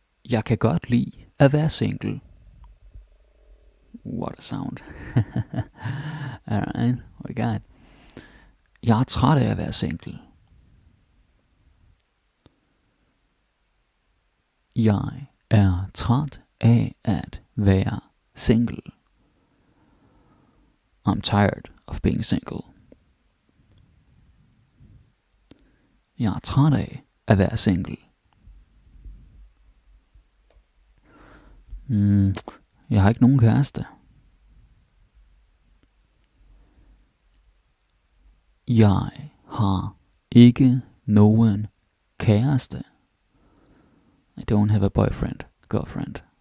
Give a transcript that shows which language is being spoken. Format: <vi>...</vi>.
<da>Jeg kan godt lide at være single.</da> <en>What a sound. Alright, what we got?</en> <da>Jeg er træt af at være single. Jeg er træt af at være single.</da> <en>I'm tired of being single.</en> <da>Jeg er træt af at være single. Jeg har ikke nogen kæreste. Jeg har ikke nogen kæreste.</da> <en>I don't have a boyfriend, girlfriend.</en>